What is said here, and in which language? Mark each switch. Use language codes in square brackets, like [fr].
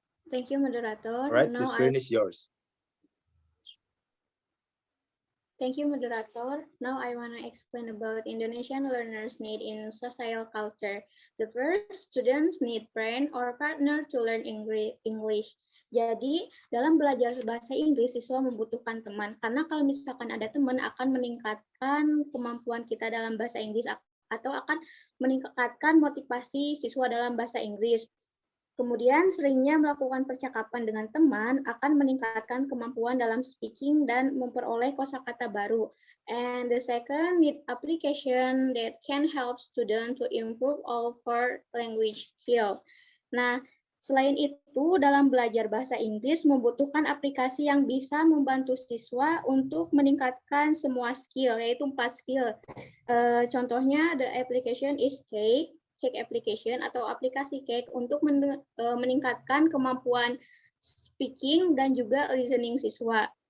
[en] Thank you, moderator. All right, the screen is yours. Thank you, moderator. Now I want to explain about Indonesian learners' need in social culture. The first, students need friend or partner to learn English. [id] Jadi, dalam belajar bahasa Inggris, siswa membutuhkan teman. Karena kalau misalkan ada teman, akan meningkatkan kemampuan kita dalam bahasa Inggris atau akan meningkatkan motivasi siswa dalam bahasa Inggris. Kemudian seringnya melakukan percakapan dengan teman akan meningkatkan kemampuan dalam speaking dan memperoleh kosakata baru. [en] And the second, need application that can help students to improve all core language skill. [id] Nah, selain itu dalam belajar bahasa Inggris membutuhkan aplikasi yang bisa membantu siswa untuk meningkatkan semua skill, yaitu 4 skill. Contohnya, [en] the application is Cake application [id] atau aplikasi Cake untuk meningkatkan kemampuan speaking dan juga listening siswa.